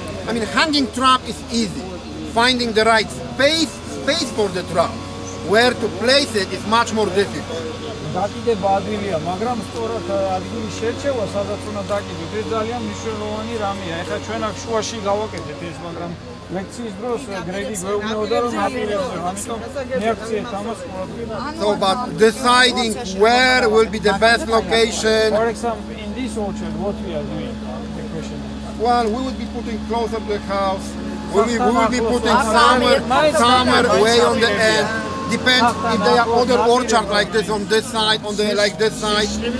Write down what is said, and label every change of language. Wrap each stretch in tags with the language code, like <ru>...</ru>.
<en>I mean, hanging trap is easy. Finding the right space for the trap, where to place it, is much more difficult.</en> <ka>დაკიდება ადვილია, მაგრამ სწორად ადგილის შერჩევა, სადაც უნდა დაკიდოთ, ეს ძალიან მნიშვნელოვანი რამეა. ეხლა ჩვენ აქ შუაში გავაკეთეთ ეს, მაგრამ ლექციის დროს გრეგი გვეუბნებოდა, რომ აპირებზე, ამიტომ მე აქციეთ ამას ყურადღება.</ka> <en>So, but deciding where will be the best location. For example, in this orchard, what we are doing? The question. Well, we will be putting closer to the house. We will be putting somewhere way on the end. Depends if there are other orchards like this on this side, like this side.</en>